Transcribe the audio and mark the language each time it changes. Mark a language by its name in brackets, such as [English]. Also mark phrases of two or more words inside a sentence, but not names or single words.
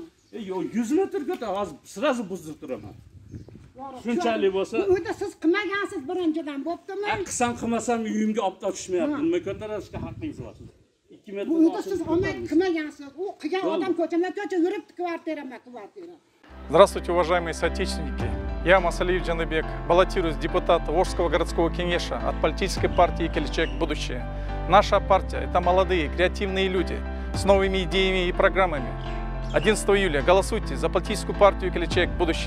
[Uzbek] Yo'q, 100 metr ko'tar, hozir sirazi buzib turaman. Shunchalik bo'lsa, bu yerda siz qilmagansiz birinchidan, bo'ptimi? Qilsam qilmasam uyimga oftob tushmayapti. Nima ko'tarishga haqqingiz bor sizning. 2 metr. Bu yerda siz qilmagansiz. U qilgan odam ko'chama-ko'cha yuribdi, kvartira. [Russian] Здравствуйте, уважаемые соотечественники. Я, Масалиев Джаныбек, баллотируюсь в депутата Волжского городского кеңеша от политической партии «Келечек. Будущее». Наша партия – это молодые, креативные люди с новыми идеями и программами. 11 июля голосуйте за политическую партию «Келечек.